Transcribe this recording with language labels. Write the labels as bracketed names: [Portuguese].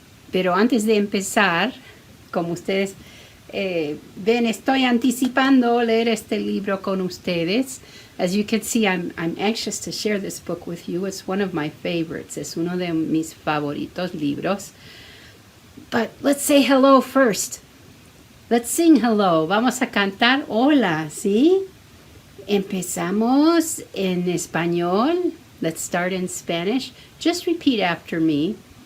[Spanish] Pero antes de empezar, como ustedes ven, estoy anticipando leer este libro con ustedes. [English] As you can see, I'm anxious to share this book with you. It's one of my favorites. [Spanish] Es uno de mis favoritos libros. [English] But let's say hello first. Let's sing hello. [Spanish] Vamos a cantar hola, ¿sí? Empezamos en español. [English] Let's start in Spanish. Just repeat after me.